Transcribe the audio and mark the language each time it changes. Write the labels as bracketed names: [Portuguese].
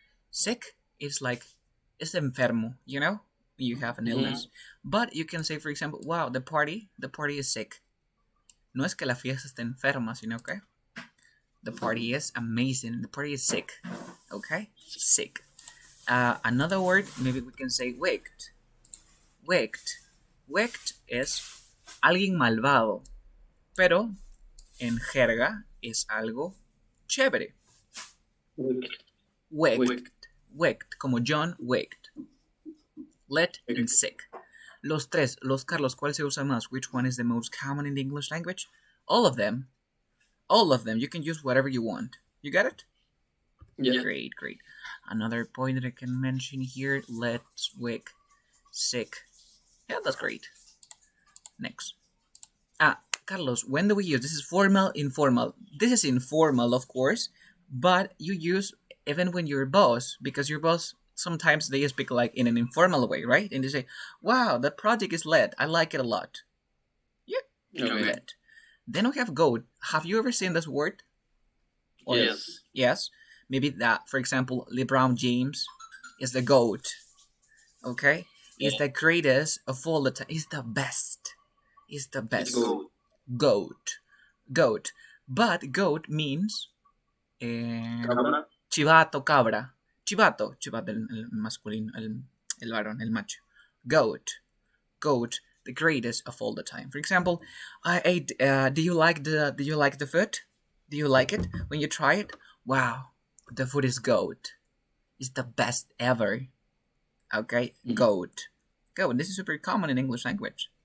[English] Sick is like, it's enfermo, you know? You have an illness. But you can say, for example, wow, the party is sick. [Spanish] No es que la fiesta esté enferma, sino que [English] the party is amazing. The party is sick. [Spanish] Okay? Sick. [English] Another word, maybe we can say wicked. Wicked. [Spanish] Wicked es alguien malvado. Pero en jerga es algo chévere. [English] Wicked. Wicked. Wicked. Como John Wicked. Let and sick. [Spanish] Los tres, los Carlos, ¿cuál se usa más? [English] Which one is the most common in the English language? All of them. All of them. You can use whatever you want. You got it? Yeah. Great, great. Another point that I can mention here, let's wick, sick. Yeah, that's great. Next. Carlos, when do we use? This is formal, informal. This is informal, of course, but you use even when you're boss, because your boss, sometimes they speak like in an informal way, right? And they say, wow, the project is lit. I like it a lot. Yeah, Okay. lit. Then we have goat. Have you ever seen this word? Or, Yes. Yes. Maybe that, for example, LeBron James is the GOAT. Okay? Is the greatest of all the time. Is the best. Is the best. Go. GOAT. GOAT. But GOAT means [Spanish] Cabra. chivato, cabra. Chivato. Chivato, el masculino, el varón, el macho. [English] GOAT. GOAT. The greatest of all the time. For example, do you like the food? Do you like it when you try it? Wow, the food is goat. It's the best ever. Okay, goat. Goat. This is super common in English language.